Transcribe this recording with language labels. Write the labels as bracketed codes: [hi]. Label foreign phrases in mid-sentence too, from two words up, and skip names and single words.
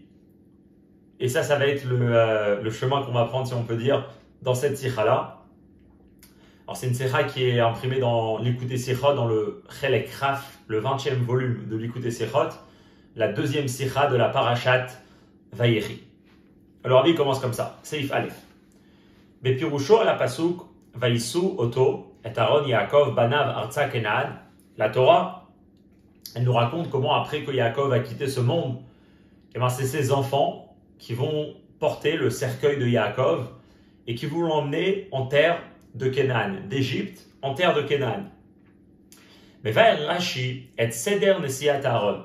[fr] Et ça va être le chemin qu'on va prendre, si on peut dire, dans cette sikha-là. Alors, c'est une sikha qui est imprimée dans l'Ikutei Sichot, dans le [he] חלק רף, [fr] le 20e volume de l'Ikutei Sichot, la deuxième sikha de la Parashat Vayechi. Alors, il commence comme ça. [he] סעיף א. בפירושו על פסוק וישאו אותו את ארון יעקב בניו ארצה כנען. [fr] La Torah, elle nous raconte comment après que Yaakov a quitté ce monde, c'est ses enfants qui vont porter le cercueil de Yaakov et qui vont l'emmener en terre de Canaan, d'Égypte, en terre de Canaan. Mais va [he] רש"י את סדר נשיאת ארון.